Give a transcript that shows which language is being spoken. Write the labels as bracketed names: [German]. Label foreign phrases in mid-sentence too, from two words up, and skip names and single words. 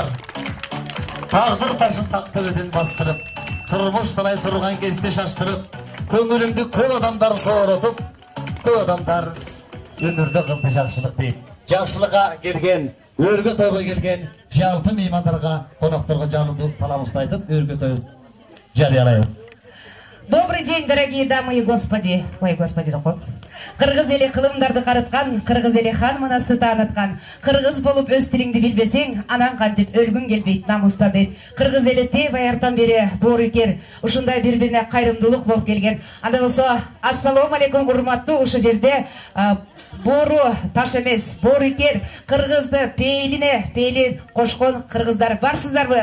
[Kyrgyz] Тагдыр ташын төбөдөн бастырып, турмуш талай турган кезде шаштырып, көңүлүмдү көп адамдар сооротуп, көп адамдар өмүрдө кылды жакшылык дейт. Жакшылыкка келген, өргө тойго келген жалпы меймандарга, конокторго жалындуу саламыбызды айтып, өргө той жарыялайбыз. [Russian] Добрый день, дорогие дамы и господи. Ой, господи, [Kyrgyz] да коп. Кыргыз эли кылымдарды карыткан, кыргыз эли хан манасты тааныткан. Кыргыз болуп өз тилиңди билбесең, анан кантип өлгүң келбейт, намыста дейт. Кыргыз эли тээ баяртан бери боорукер, ушундай бири-бирине кайрымдуулук болуп келген. Анда болсо, [Arabic] السلام عليكم, [Kyrgyz] урматтуу, ушул жерде боору таш эмес, боорукер, кыргызды пейлин кошкон кыргыздар барсыздарбы?